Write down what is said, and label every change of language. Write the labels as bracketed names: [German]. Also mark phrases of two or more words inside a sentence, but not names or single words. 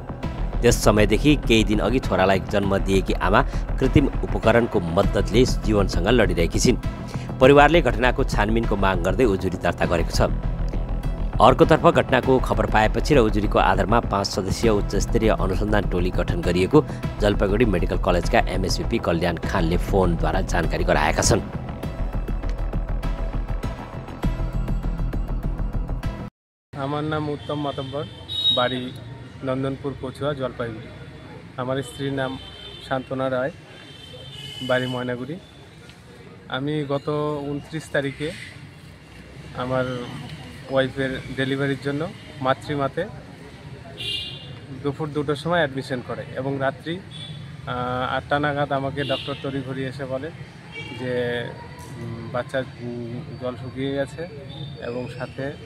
[Nepali] त्यस समयदेखि केही दिन अघि छोरालाई जन्म दिएकी आमा कृत्रिम उपकरणको मद्दतले जीवनसँग लडिरहेकी छिन्। परिवारले घटनाको छानबिनको माग गर्दै उजुरी दर्ता गरेको छ। अर्कोतर्फ घटनाको खबर पाएपछि र उजुरीको आधारमा 5 सदस्यीय उच्चस्तरीय अनुसन्धान टोली गठन गरिएको जलपाइगुडी मेडिकल कलेजका एमएसभिपी कल्याण खानले फोनद्वारा जानकारी गराएका छन्। [Bangla] আমার নাম উত্তম মাতব্বর, বাড়ি নন্দনপুর কচুয়া, জলপাইগুড়ি। আমার স্ত্রীর নাম শান্তনা রায়, বাড়ি ময়নাগুড়ি। আমি গত 29 তারিখে আমার ওয়াইফের ডেলিভারির জন্য মাতৃমাতে দুপুর 2টার সময় অ্যাডমিশন করে এবং রাত্রি 8টা নাগাদ আমাকে ডক্টর তড়িঘড়ি এসে বলে যে বাচ্চার জল শুকিয়ে গেছে এবং সাথে